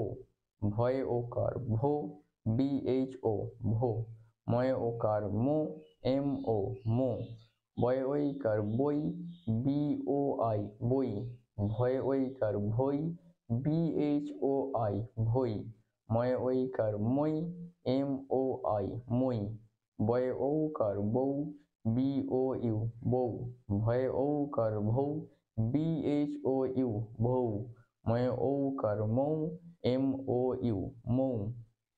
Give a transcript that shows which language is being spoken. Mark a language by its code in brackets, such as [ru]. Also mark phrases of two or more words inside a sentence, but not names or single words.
[bn] ভয়ে ওকার ভো, বিএইচ ও ভো। ময়ে ওকার মো, এম ও মো। বয়ে ঐকার বই, বি ও আই বই। ভয়ে ঐকার ভই, বিএইচ ও আই ভই। ময়ে ঐকার মই, এম ও আই মই। বয়ে ঔকার বৌ, বি ও ইউ বৌ। ভয়ে ঔকার ভৌ, বিএইচ ও ইউ ভৌ। ময়ে ঔকার মৌ, এম ও ইউ মৌ।